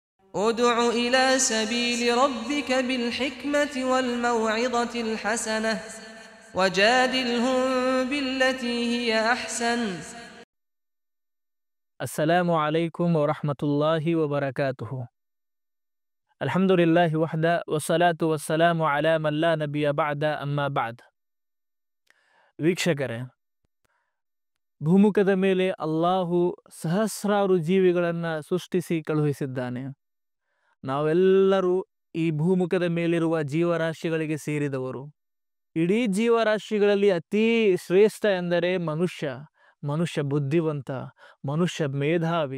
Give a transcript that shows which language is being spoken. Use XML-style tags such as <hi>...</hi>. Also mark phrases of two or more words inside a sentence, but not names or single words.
<ar>ادع إلى سبيل ربك بالحكمة والموعظة الحسنة وجادلهم بالتي هي أحسن. السلام عليكم ورحمة الله وبركاته. الحمد لله وحده والصلاة والسلام على من لا ನಬಿಯ بعد أما بعد.</ar> <kn>ವೀಕ್ಷಕರೇ, ಭೂಮುಖದ ಮೇಲೆ ಅಲ್ಲಾಹು ಸಹಸ್ರಾರು ಜೀವಿಗಳನ್ನು ಸೃಷ್ಟಿಸಿ ಕಳುಹಿಸಿದ್ದಾನೆ. ನಾವೆಲ್ಲರೂ ಈ ಭೂಮುಖದ ಮೇಲಿರುವ ಜೀವರಾಶಿಗಳಿಗೆ ಸೇರಿದವರು. ಇಡೀ ಜೀವರಾಶಿಗಳಲ್ಲಿ ಅತೀ ಶ್ರೇಷ್ಠ ಎಂದರೆ ಮನುಷ್ಯ ಬುದ್ಧಿವಂತ, ಮನುಷ್ಯ ಮೇಧಾವಿ.</kn>